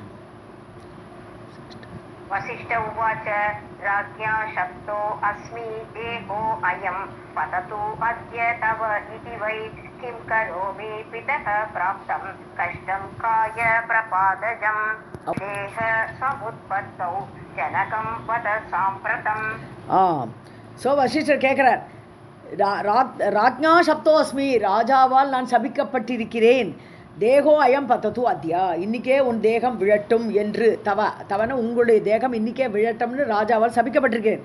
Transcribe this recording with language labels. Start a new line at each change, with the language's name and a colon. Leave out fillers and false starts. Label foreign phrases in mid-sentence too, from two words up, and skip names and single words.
Sanskrit: वसिष्ठ उवाच राज्ञा शब्दो अस्मि देहो अयं पततु अद्य तव इति वै किं करोमि पितः प्राप्तं कष्टं काय प्रपादजम् देह समुत्पत्तौ जनकं वद साम्प्रतम्.
Tamil: ஸோ வசிஷ்டர் கேட்குறார்,
Sanskrit: राज्ञा शप्तो अस्मि,
Tamil: ராஜாவால் நான் சபிக்கப்பட்டிருக்கிறேன்.
Sanskrit: देहो अयं पततु अद्य,
Tamil: இன்னிக்கே உன் தேகம் விழட்டும் என்று, தவன உங்களுடைய தேகம் இன்னிக்கே விழட்டும்னு ராஜாவால் சபிக்கப்பட்டிருக்கிறேன்.